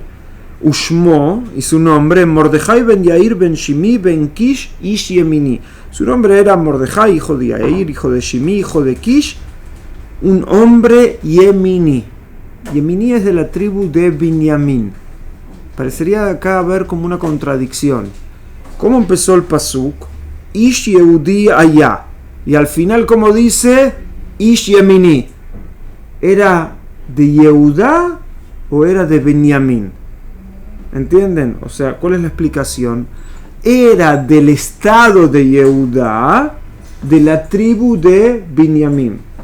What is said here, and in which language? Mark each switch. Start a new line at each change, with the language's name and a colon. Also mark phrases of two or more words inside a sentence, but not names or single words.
Hebrew: ושמו,
Spanish: y su nombre,
Hebrew: מרדכי בן יאיר בן שמעי בן קיש איש ימיני.
Spanish: Su nombre era Mordejai, hijo de Yair, hijo de Shimi, hijo de Kish, un hombre Yemini. Yemini es de la tribu de Binyamin. Parecería acá haber como una contradicción. ¿Cómo empezó el pasuk?
Hebrew: איש יהודי היה.
Spanish: Y al final, ¿cómo dice?
Hebrew: איש ימיני.
Spanish: ¿Era de Yehudá o era de Binyamin? ¿Entienden? O sea, ¿cuál es la explicación? Era del estado de Yehudá, de la tribu de Binyamin.